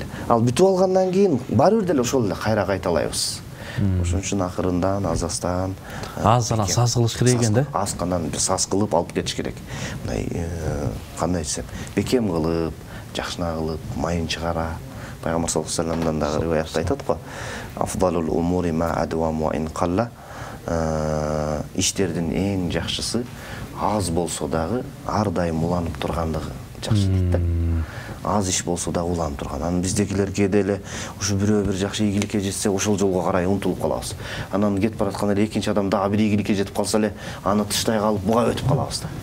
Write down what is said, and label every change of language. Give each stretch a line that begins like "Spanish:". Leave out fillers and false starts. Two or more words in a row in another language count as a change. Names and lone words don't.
Kyrgyz: Ал бүтүп алгандан кийин баары бир деле ошол эле кайра кайталайбыз. Ошон үчүн акырындан, азастан, аздан саз кылыш керек экен да. Азгандан саз кылып алып кетиш керек. Мындай кандай десем, бекем кылып, жакшына кылып, майын чыгара, Пайгамбар саллаллаху алейхи вассаламдан дагы риwayatта айтат го.
Arabic: أفضل الأمور ما أدوم وإن قل.
Kyrgyz: Иштердин эң жакшысы аз болсо дагы ар дайым уланып тургандыгы жакшы дейт да. Аз иш болсо да уланып турган. Анан биздегилер кээде эле ушу бирөө бир жакшы ийгиликке жетсе, ошол жолго карай умтулуп калабыз. Анан кетип баратканда эле экинчи адам дагы бир ийгиликке жетип калса эле, аны тыштай калып буга өтүп калабыз да.